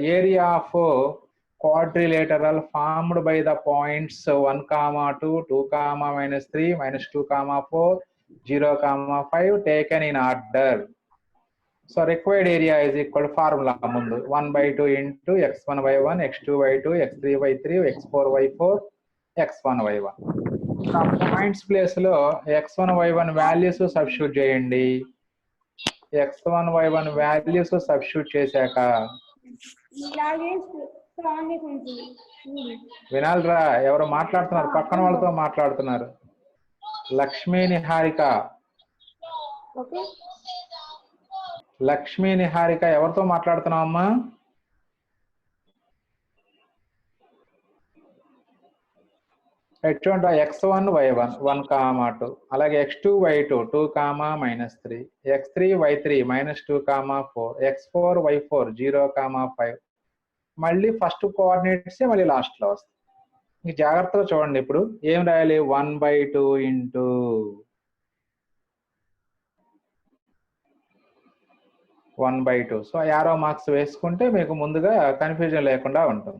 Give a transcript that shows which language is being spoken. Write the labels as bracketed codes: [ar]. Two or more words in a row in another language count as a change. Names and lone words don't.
[en] area of quadrilateral formed by the points 1, 2, 2, -3, -2, 4, 0, 5 taken in order. so required area is equal formula ముందు 1/2 ఇంటూ x1 y1 x2 y2 x3 y3 x4 y4 x1 y1. points place [te] లో x1 y1 [en] values substitute [te] చేయండి. x1 y1 [en] values substitute [te] చేశాక వినాలిరా, ఎవరు మాట్లాడుతున్నారు, పక్కన వాళ్ళతో మాట్లాడుతున్నారు. లక్ష్మీ నిహారిక ఎవరితో మాట్లాడుతున్నావు అమ్మా? చూడండి, x1 y1 1, 2 అలాగే x2 y2 2, -3 x3 y3 -2, 4 x4 y4 0, 5 మళ్ళీ [en] first coordinates [te] మళ్ళీ లాస్ట్ లో వస్తాయి. ఇంక జాగ్రత్తగా చూడండి. ఇప్పుడు ఏం రాయాలి, 1/2 ఇంటూ 1/2. [en] so arrow marks [te] వేసుకుంటే మీకు ముందుగా కన్ఫ్యూజన్ లేకుండా ఉంటుంది.